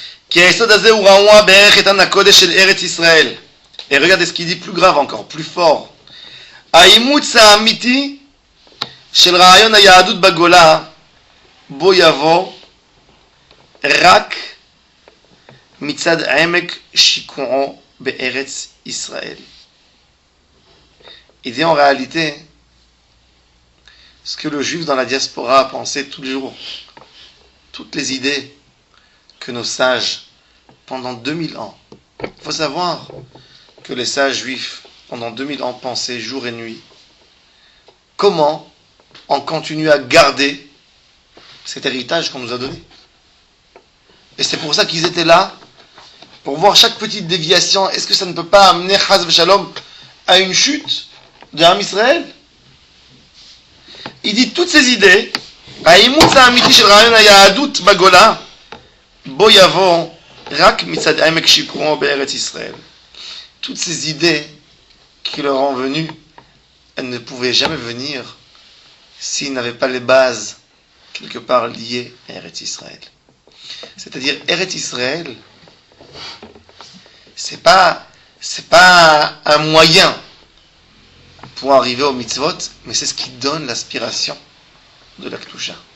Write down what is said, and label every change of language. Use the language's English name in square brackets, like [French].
[Hebrew] כי היסוד הזה הוא רעוע בערך איתן הקודש של ארץ ישראל. [French] Et regardez ce qu'il dit plus grave encore, plus fort. [Hebrew] האימוץ האמיתי של רעיון היהדות בגולה בו יבוא רק מצד עמק שיקועו בארץ ישראל. [French] Il dit en réalité ce que le juif dans la diaspora a pensé tous les jours, toutes les idées que nos sages, pendant 2000 ans, il faut savoir que les sages juifs, pendant 2000 ans, pensaient jour et nuit. Comment on continue à garder cet héritage qu'on nous a donné. Et c'est pour ça qu'ils étaient là, pour voir chaque petite déviation. Est-ce que ça ne peut pas amener Chaz v'Shalom à une chute de Am Israël? Il dit toutes ces idées, [Hebrew] האימוץ האמיתי של רעיון היהדות בגולה, בו יבוא רק מצד עמק שיקועו בארץ ישראל. [French] Toutes ces idées qui leur ont venues, elles ne pouvaient jamais venir s'ils n'avaient pas les bases quelque part liées à Eretz Israël. C'est-à-dire Eretz Israël, c'est pas un moyen pour arriver au mitzvot, mais c'est ce qui donne l'aspiration de la Kedusha.